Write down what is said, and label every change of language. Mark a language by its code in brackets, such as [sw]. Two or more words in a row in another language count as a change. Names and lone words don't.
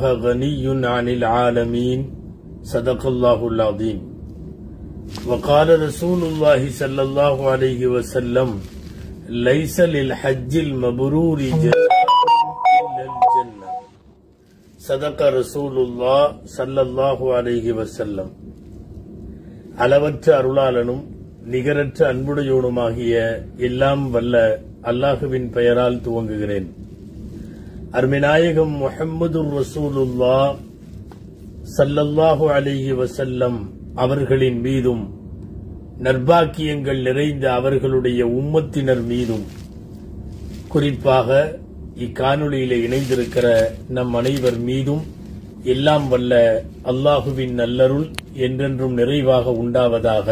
[ar] غني عن العالمين صدق الله العظيم وقال رسول الله صلى الله عليه وسلم ليس للحج المبرور جزاء إلا الجنة صدق رسول الله صلى الله عليه وسلم [ta] அளவற்ற அருளாளனும் நிகரற்ற அன்புடையோனுமாகிய எல்லாம் வல்ல அல்லாஹுவின் பெயரால் துவங்குகிறேன். அருமைநாயகம் [ar] محمد رسول الله صلى الله عليه وسلم [ta] அவர்களின் மீதும் நற்பாக்கியங்கள் நிறைந்த அவர்களுடைய உம்மத்தினர் மீதும் குறிப்பாக இக்காணொளியிலே இணைந்திருக்கிற நம் அனைவர் மீதும் எல்லாம் வல்ல அல்லாஹுவின் நல்லருள் என்றென்றும் நிறைவாக உண்டாவதாக.